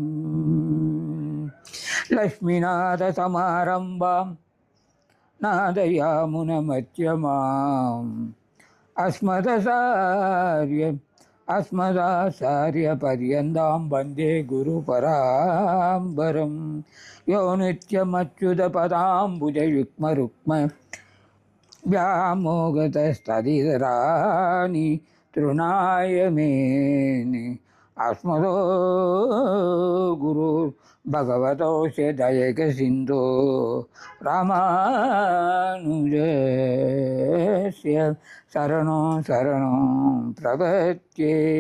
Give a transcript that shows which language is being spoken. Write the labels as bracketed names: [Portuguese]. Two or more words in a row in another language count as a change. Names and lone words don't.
[Sanskrit] लक्ष्मीनाथ समारम्भां नाथयामुनमध्यमां अस्मदाचार्य पर्यन्तां वन्दे गुरु परम्परम्. यो नित्यमच्युत पदाम्बुजयुग्म रुक्म व्यामोगतस्तदितराणि तृणाय मेने अस्मदो गुरु भगवतोऽस्य दयैकसिन्धो रामानुजस्य शरणं प्रपद्ये.